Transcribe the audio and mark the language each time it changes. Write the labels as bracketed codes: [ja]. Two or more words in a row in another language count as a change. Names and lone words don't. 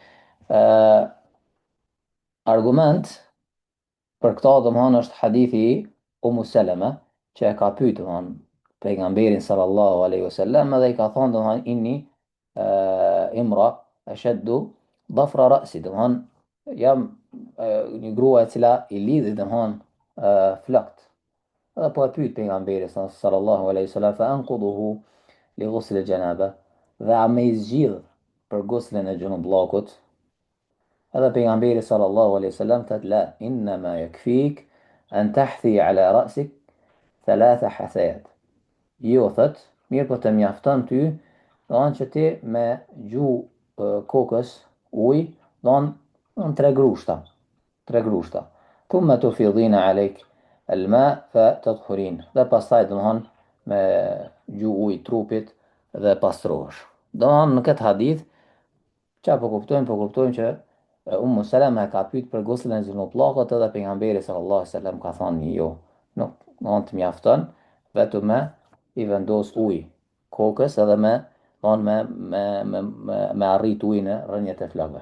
[sq] Argument për këta domthon është hadithi i Ummu Salama që e ka pyetur domthon pejgamberin [ar] صلى الله عليه وسلم [sq] dhe i ka thonë domthon [ar] إني امرأة أشد ضفر رأسي, [sq] domthon jam një grua e cila i lidhi domthon flokët. Edhe po e pyet pejgamberi [ar] صلى الله عليه وسلم فأنقضه لغسل الجنابة, [sq] dhe a me i zgjidh për guslin e gjunullakut. Edhe pejgamberi [ar] صلى الله عليه وسلم thot لا إنما يكفيك أن تحثي على رأسك ثلاث حثيات. [sq] Jo thot, mirë po të mjafton ty, do të që ti me gju kokës ujë, do të tre grushta, tre grushta. [ar] ثم تفيضين عليك الماء فتطهرين. [sq] Dhe pastaj do të me gju ujë trupit dhe pastrohesh. Do të në këtë hadith çka po kuptojmë që Ummu Salama ka pyet për guslin e gjunullakut edhe pejgamberi [ar] صلى الله عليه وسلم [sq] ka thonë jo, nuk do të mjafton vetëm me i vendos ujë kokës edhe me arrit ujë në rrënjët e flokëve.